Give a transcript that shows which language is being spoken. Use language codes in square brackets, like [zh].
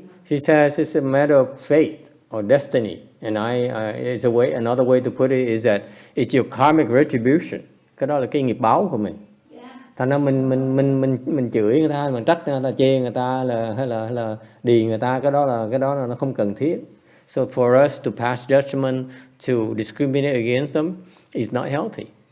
[en] She says it's a matter of faith or destiny. And it's another way to put it is that it's your karmic retribution. [vi] Cái đó là cái nghiệp báo của mình. Thành ra mình chửi người ta, mình trách người ta, chê người ta hay là đì người ta, cái đó là nó không cần thiết. [en] So for us to pass judgment, to discriminate against them is not healthy.